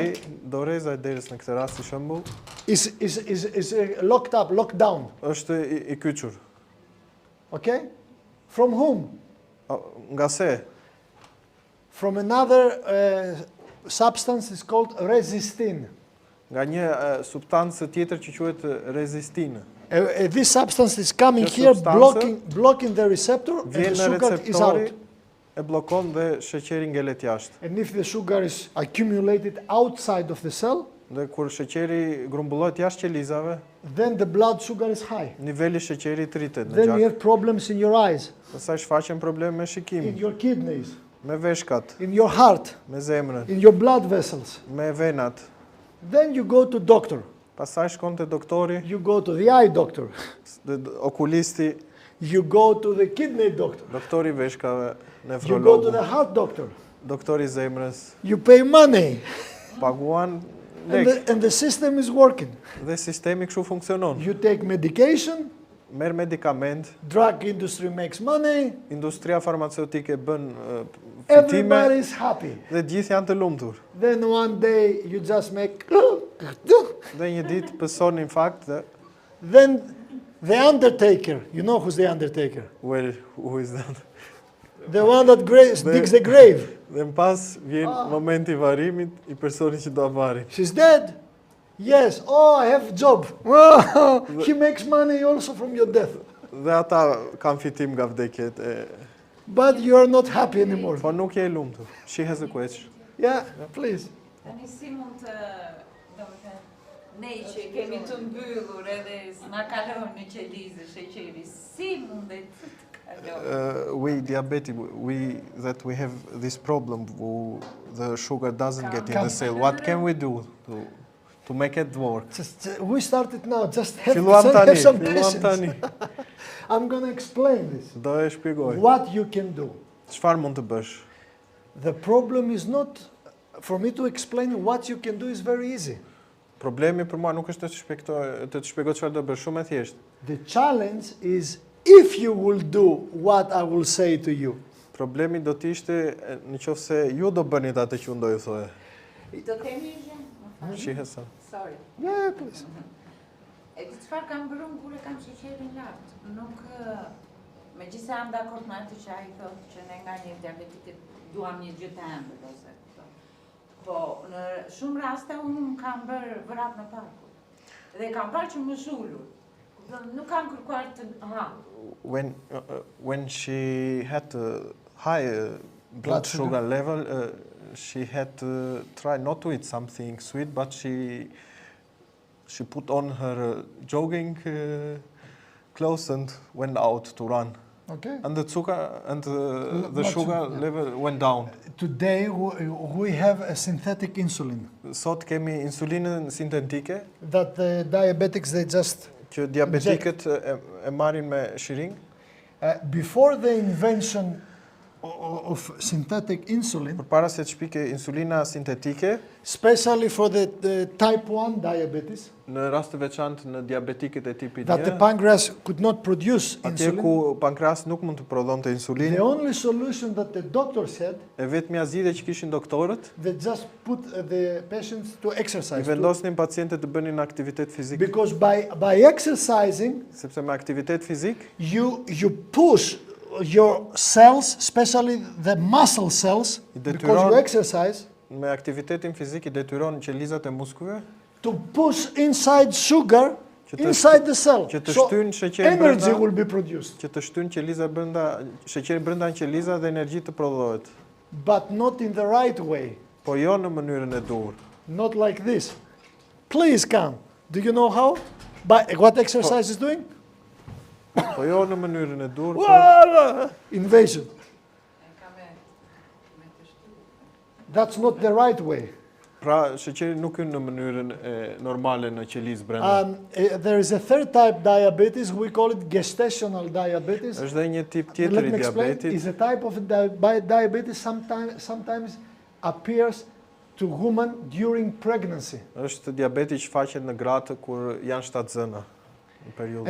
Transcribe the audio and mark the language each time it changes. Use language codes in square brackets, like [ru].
[sq] Receptori, doreza e derës në këtë rast si shembull, [en] is locked up, locked down. [sq] është i kyçur. [en] Okay? From whom? [sq] Nga se? [en] From another substance is called resistin. [sq] Nga një substancë tjetër që quhet rezistinë. [en] This substance is coming [sq] Kjo [en] here, [sq] substancë [en] blocking the receptor, and the [sq] Vjen në [en] sugar is [sq] receptori, [en] out. [sq] e bllokon dhe sheqeri ngelet jashtë. [en] And if the sugar is accumulated outside of the cell, [sq] Dhe kur sheqeri grumbullohet jashtë qelizave, [en] then the blood sugar is high. [sq] niveli i sheqerit rritet në [en] Then you [sq] gjak. [en] have problems in your eyes, [sq] Pastaj shfaqen probleme me [en] in [sq] shikimin, [en] your kidneys, [sq] me veshkat, [en] in your heart, [sq] me zemrën, [en] in your blood vessels. [sq] me venat. [en] Then you go to doctor. [sq] Pastaj shkon te doktori, [en] You go to the eye doctor. [sq] okulisti, [en] You go to the kidney doctor. [sq] doktori veshkave, [en] You go to [sq] nefrologu, [en] the heart doctor. [sq] doktori zemrës, [en] You pay money. [sq] paguan [en] And [sq] lek [en] the system is working. [sq] dhe sistemi kështu funksionon. [en] You take medication, [sq] Merr medikament, [en] drug industry makes money, [sq] industria farmaceutike bën [en] everybody [sq] fitime [en] is happy. [sq] dhe gjithë janë të lumtur. [en] Then one day you just make... [sq] Dhe një ditë pëson infarkt dhe [en] Then the undertaker, you know who's the undertaker? well, who is that? The one that digs the grave. [sq] Dhe më pas vjen momenti i varrimit i personit që do ta varri. [en] She's dead. Yes. Oh, I have job. Oh, he makes money also from your death. [sq] Dhe ata kanë fitim nga vdekjet e [en] But you are not happy anymore. [sq] po nuk je i lumtur. [en] She has a question. Yeah, please. [sq] Tani si mund të, domethënë, ne që kemi të mbyllur edhe s'na kalon në qelizë sheqeri, si mundet të kalon? [en] We diabetic, that we have this problem, the sugar doesn't get in the cell. What can we do to make it work? We started now. Just have [sq] Filluam tani, [en] some [sq] filluam tani. [en] patience. I'm going to explain this. [sq] Do e shpjegoj. [en] What you can do. [sq] Çfarë mund të bësh? [en] The problem is not, for me to explain what you can do is very easy. [sq] Problemi për mua nuk është të të shpjegoj çfarë do bësh, shumë e thjeshtë. [en] The challenge is if you will do what I will say to you. [sq] Problemi do të ishte nëse ju do bëni atë që unë do ju thoja. Do kemi gjë? [en] She has some. Sorry. Yeah, please. [sq] E di çfarë kam bërë kur e kam sheqerin lart? Nuk megjithëse jam dakord me atë që ai thotë që ne nga një diabetik duam një gjë të ëmbël ose kupton. Po në shumë raste unë kam bërë vrap në parku. Dhe kam parë që më shulur. Kupton, nuk kam kërkuar të [en] When she had high blood sugar level, she had to try not to eat something sweet, but she put on her jogging clothes and went out to run. Okay. And the sugar level went down. Today we have a synthetic insulin [sq] Sot kemi insulinën sintetike [en] that the diabetics they just [sq] që diabetikët e marrin me shiring. [en] Before the invention of synthetic insulin, [sq] Përpara se të shpike insulina sintetike, [en] especially for the type 1 diabetes, [sq] në rast të veçantë në diabetikët e tipit [en] that the 1, pancreas could not produce [sq] atje [en] insulin, [sq] ku pankreas nuk mund të prodhonte [en] the [sq] insulinë, [en] only solution that the doctors had, [sq] e vetmja zgjidhje që kishin doktorët, [en] they just put the patients to [sq] i [en] exercise. [sq] vendosnin pacientët të bënin aktivitet fizik, [en] Because by exercising, [sq] sepse me aktivitet fizik [en] you push your cells, especially the muscle cells, because you exercise, [sq] me aktivitetin fizik I detyron qelizat e muskujve [en] to push inside sugar [sq] Që të [en] inside the cell. [sq] që të [en] So [sq] shtyn sheqerin [en] energy [sq] brenda, [en] will be produced, [sq] që të shtyn qeliza brenda, sheqerin brenda në qeliza dhe energji të prodhohet, [en] but not in the right way, [sq] po jo në mënyrën e duhur. [en] not like this. Please come. Do you know how? By what exercise is doing? [sq] Po jo në mënyrën e duhur, [en] Invasion. That's not the right way. [sq] pra sheqeri nuk hyn në mënyrën e normale në qelizë brenda. [en] There is a third type diabetes. We call it gestational diabetes. [sq] Është dhe një tip [en] Let [sq] tjetër I [en] me explain. [sq] diabetit, [en] It's a type of diabetes sometimes appears to women during pregnancy. [sq] është diabeti që faqet në gratë kur janë shtatzëna në periudhën